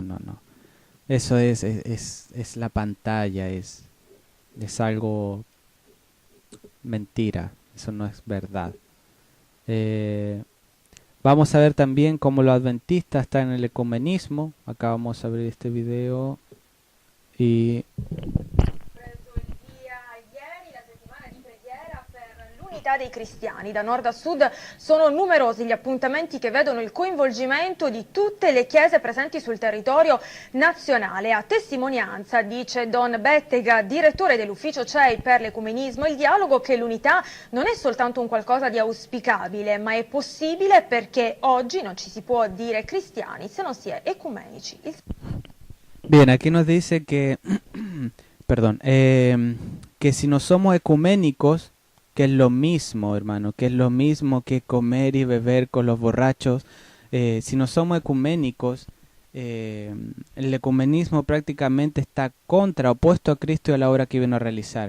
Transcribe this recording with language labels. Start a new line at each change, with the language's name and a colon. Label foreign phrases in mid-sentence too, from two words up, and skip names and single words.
Spanish: Eso es la pantalla, es algo mentira, eso no es verdad. Vamos a ver también cómo los adventistas están en el ecumenismo. Acá vamos a abrir este video y...
Italian: Dei cristiani da nord a sud sono numerosi gli appuntamenti che vedono il coinvolgimento di tutte le chiese presenti sul territorio nazionale. A testimonianza, dice Don Bettega, direttore dell'ufficio CEI per l'ecumenismo, il dialogo, che l'unità non è soltanto un qualcosa di auspicabile, ma è possibile perché oggi non ci si può dire cristiani se non si è ecumenici.
Spanish: Bien, aquí nos dice que, perdón, que si no somos ecuménicos, que es lo mismo, hermano, que es lo mismo que comer y beber con los borrachos. Si no somos ecuménicos, el ecumenismo prácticamente está opuesto a Cristo y a la obra que vino a realizar.